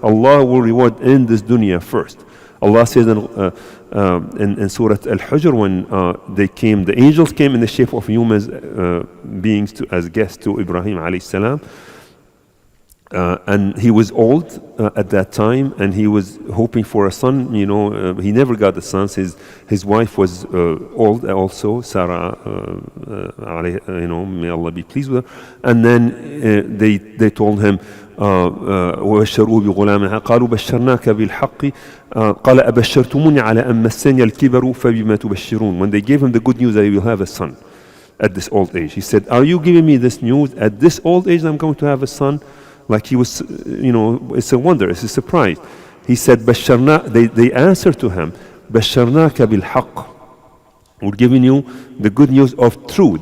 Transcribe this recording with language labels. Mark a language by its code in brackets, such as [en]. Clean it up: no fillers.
[en] Allah will reward in this dunya first. Allah says in Surah Al-Hijr, when the angels came in the shape of human beings as guests to Ibrahim alayhi salam, and he was old at that time, and he was hoping for a son. He never got a son. His wife was old also, Sarah. May Allah be pleased with her. And then they told him, [ar] وبشروه بغلام قالوا بشرناك بالحق قال أبشرتموني على أن مسني الكبر فبما تبشرون. [en] When they gave him the good news that he will have a son at this old age, he said, are you giving me this news at this old age that I'm going to have a son? Like he was, it's a wonder, it's a surprise. He said, they answered to him, [ar] بشرناك بالحق. [en] We're giving you the good news of truth.